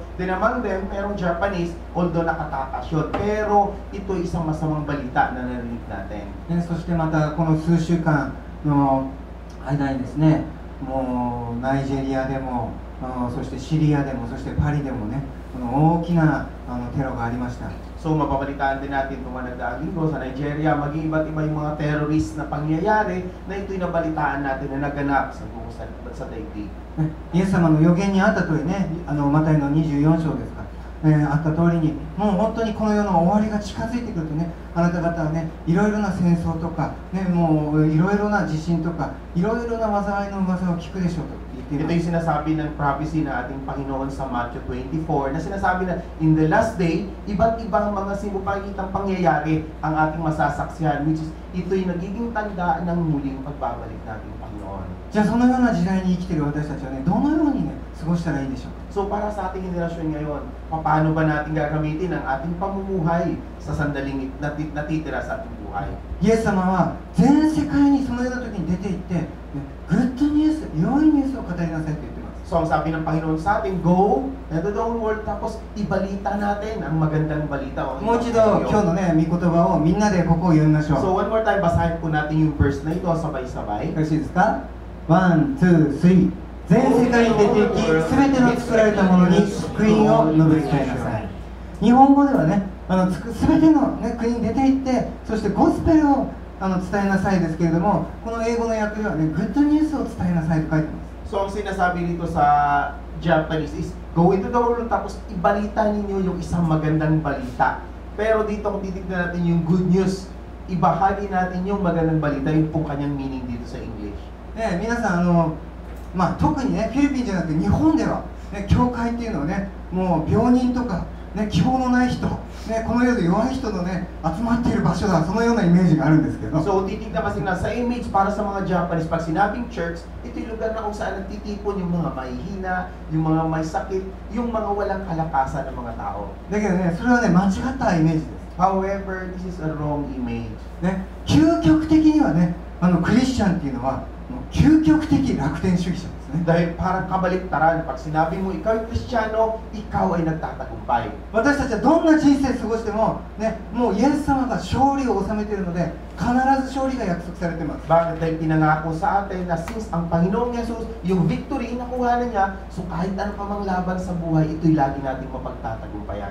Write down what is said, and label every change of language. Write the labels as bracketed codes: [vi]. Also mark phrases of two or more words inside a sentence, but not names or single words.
[en] Then among them, [tl] merong Japanese, although nakatakas yun. Pero ito isang masamang balita na narinig natin. [ja] ね、そしてまたこの数週間の間にですね、もうナイジェリアでも、そしてシリアでも、そしてパリでもね、この大きなテロがありました。 [tl] So mapapalitaan din natin itong mga nagdaang linggo sa Nigeria, maging iba't iba yung mga terrorist na pangyayari na ito'y nabalitaan natin na naganap sa buong sa daigdig. [ja] イエス様の予言にあった通りね、マタイの24章ですか、あった通りに、もう本当にこの世の終わりが近づいてくるとね、あなた方はね、いろいろな戦争とか、ね、もういろいろな地震とか、いろいろな災いの噂を聞くでしょうと。 [tl] Ito yung sinasabi ng prophecy na ating Panginoon sa Matthew 24 na sinasabi na [en] in the last day, [tl] iba't ibang mga sinupangitang pangyayari ang ating masasaksihan, [en] which is [tl] ito'y nagiging tanda ng muling pagbabalik nating Panginoon. [ja] じゃあそのような時代に生きている私たちはね、どのようにね、過ごしたらいいでしょうか。 [tl] So para sa ating henerasyon ngayon, paano ba natin gagamitin ang ating pamumuhay sa sandaling natitira sa ating buhay? [ja] イエス様は全世界にそのような時に出て行って、ね、グッドニュース、良いニュースを語りなさいと言ってます。 [tl] So ang sabi ng Panginoon sa atin, [en] go into the whole world, [tl] tapos ibalita natin ang magandang balita. [ja] もう一度今日のね、御言葉をみんなでここを読みましょう。 [en] So one more time, [tl] basahin po natin yung verse na ito sabay-sabay. [ja] よろしいですか？ 1、2、3。全世界に出て行き、すべての作られたものに福音を述べ伝えなさい。日本語ではね、すべての、ね、国に出て行って、そしてゴスペルを伝えなさいですけれども、この英語の訳ではね、グッドニュースを伝えなさいと書いてます。 [tl] So ang sinasabi dito sa Japanese is, [en] go into the world, [tl] tapos ibalita ninyo yung isang magandang balita. Pero dito kung titignan natin yung [en] good news, [tl] ibahagi natin yung magandang balita, yung pong kanyang meaning dito sa English. [ja] 皆さん特にね、フィリピンじゃなくて日本では、ね、教会っていうのはね、もう病人とかね、希望のない人、ね、この世で弱い人のね、集まっている場所だ、そのようなイメージがあるんですけど、 [tl] So, titignan kasi na sa image para sa mga Japanese, pag sinabing church, ito yung lugar na kung saan nagtitipon yung mga mahihina, yung mga may sakit, yung mga walang kalakasan ng mga tao. [ja] だけどね、それはね、間違ったイメージです。 [en] However, this is a wrong image. [ja] ね、究極的にはね、クリスチャンっていうのはもう究極的楽天主義者ですね。 [tl] Dahil parang kabaliktaran, pag sinabi mo ikaw ay Kristiyano, ikaw ay nagtatagumpay. [ja] 私たちはどんな人生過ごしても、ね、もうイエス様が勝利を収めているので、必ず勝利が約束されています。 [tl] Bakit? Dahil pinangako sa atin na since ang Panginoong Jesus, yung victory nakuha na niya, so kahit ano pa mang laban sa buhay, ito'y lagi nating mapagtatagumpayan.